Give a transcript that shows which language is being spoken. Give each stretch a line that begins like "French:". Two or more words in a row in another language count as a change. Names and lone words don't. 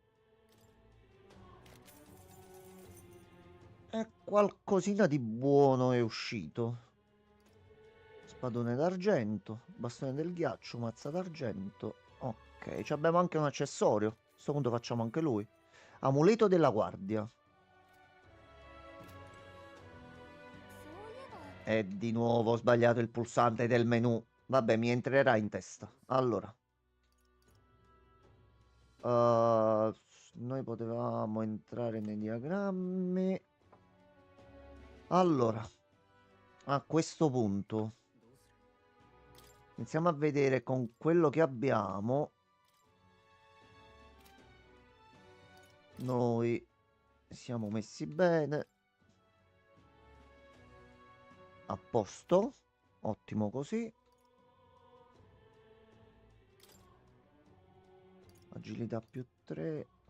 Italian: E qualcosina di buono è uscito. Spadone d'argento, bastone del ghiaccio, mazza d'argento. Ok, ci abbiamo anche un accessorio. A questo punto facciamo anche lui. Amuleto della guardia.
Japanese: そういえば
Italian: E di nuovo ho sbagliato il pulsante del menu. Vabbè, mi entrerà in testa. Allora. Noi potevamo entrare nei diagrammi. Allora. A questo punto.
Japanese: どうする
Italian: Iniziamo a vedere con quello che abbiamo. Noi siamo messi bene. A posto. Ottimo così. Agilità più 3.